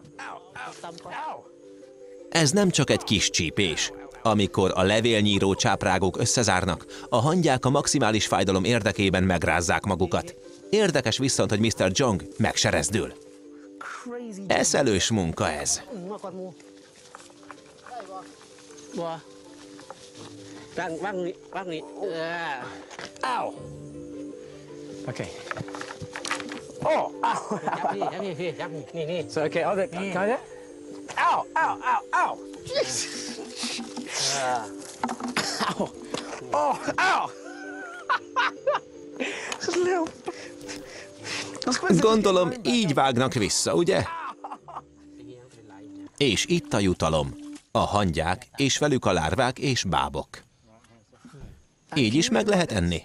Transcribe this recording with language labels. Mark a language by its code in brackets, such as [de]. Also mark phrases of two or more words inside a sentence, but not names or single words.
[hu] Ez nem csak egy kis csípés. Amikor a levélnyíró csáprágok összezárnak, a hangyák a maximális fájdalom érdekében megrázzák magukat. Érdekes viszont, hogy Mr. Jong meg se rezdül. Eszelős munka ez. [en] Okay. Oh! Ow! So, okay, I'll try that. Ow! Ow! Ow! Ow! Ow! Oh! Ow! [hu] Gondolom, így vágnak vissza, ugye? És itt a jutalom. A hangyák, és velük a lárvák és bábok. Így is meg lehet enni.